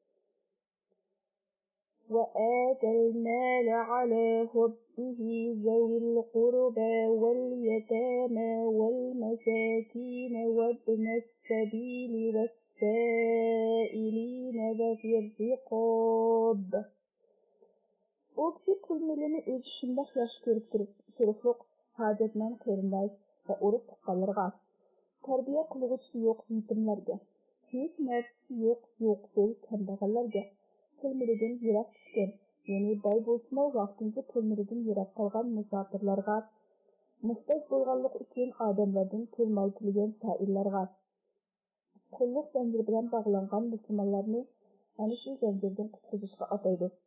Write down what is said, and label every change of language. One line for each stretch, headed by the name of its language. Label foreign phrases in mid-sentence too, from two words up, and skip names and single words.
Arabic: وآتى المال على حبه ذوي القربى واليتامى والمساكين وابن السبيل والسائلين وفي الرقاب.
Uzbek: O kishi pul milini o'zi shundoq yaxshi ko'rib turib, hojatmand qarindosh va urug' tuqqanlarga, tarbiya qilg'uvchisi yo'q yetimlarga, hech narsasi yo'q yo'qsul kambag'allarga, pulmiridan yiroq tushgan, ya'ni boy bo'lsa vaqtincha pulmiridan yiroq qolgan musofirlarga, muhtoj bo'lganlik uchun odamlardan pul-mol tilgan saillarga, qulluq zanjiri bilan bog'langan musulmonlarni ana shu zanjirdan qutqizishga ataydi.